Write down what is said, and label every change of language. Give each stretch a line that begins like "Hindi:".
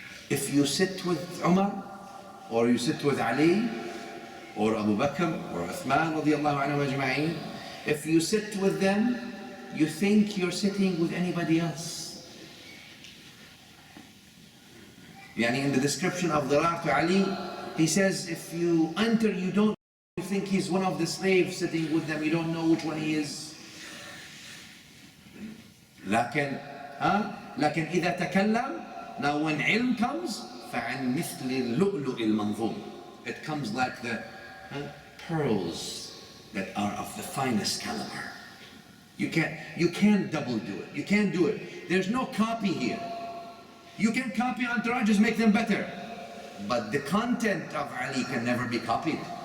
English: If you sit with Umar, or you sit with Ali, or Abu Bakr, or Uthman radiallahu anhu ajma'in, if you sit with them, you think you're sitting with anybody else. In the description of Dirar to Ali, he says, if you enter, you think he's one of the slaves sitting with them, you don't know which one he is.
Arabic: لكن إذا تكلم,
English: now when ilm comes,
Arabic: فعن مثل اللؤلؤ المنظوم.
English: It comes like the pearls that are of the finest caliber. You can't double do it. You can't do it. There's no copy here. You can copy entourages, make them better. But the content of Ali can never be copied.